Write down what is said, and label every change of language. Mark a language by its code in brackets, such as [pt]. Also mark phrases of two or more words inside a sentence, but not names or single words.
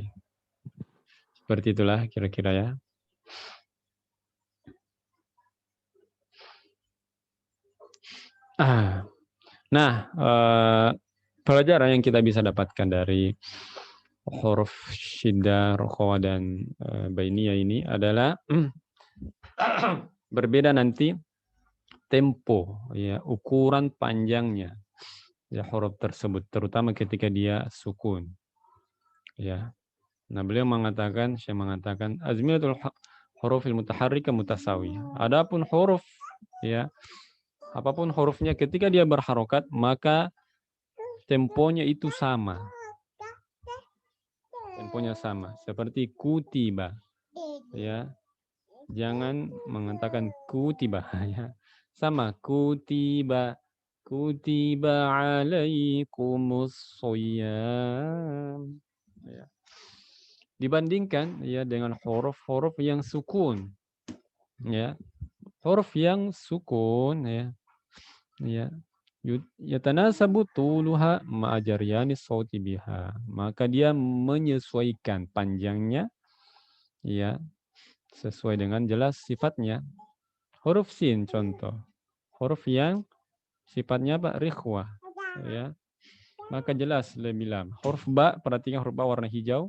[id] Seperti itulah kira-kira ya. Nah, pelajaran yang kita bisa dapatkan dari huruf syiddah, rokhawa, dan bainiyah ini adalah berbeda nanti tempo, ya, ukuran panjangnya ya huruf tersebut, terutama ketika dia sukun. Ya. Nah, beliau mengatakan, saya mengatakan [ar] أزمنة الحروف المتحركة متساوية. [id] Adapun huruf, ya, apapun hurufnya ketika dia berharokat maka temponya itu sama. Temponya sama seperti kutiba. Ya. Jangan mengatakan kutiba, ya. Sama kutiba. [ar] كتب عليكم الصيام. [id] Ya. Dibandingkan ya dengan huruf-huruf yang sukun. Ya. Huruf yang sukun, ya. Ya. [ar] يتناسب طولها مع جريان الصوت بها. [id] Maka dia menyesuaikan panjangnya, ya, sesuai dengan jelas sifatnya. Huruf sin contoh. Huruf yang sifatnya apa? Rikhwah. Ya. Maka jelas lebih lama. Huruf ba, perhatikan huruf ba warna hijau.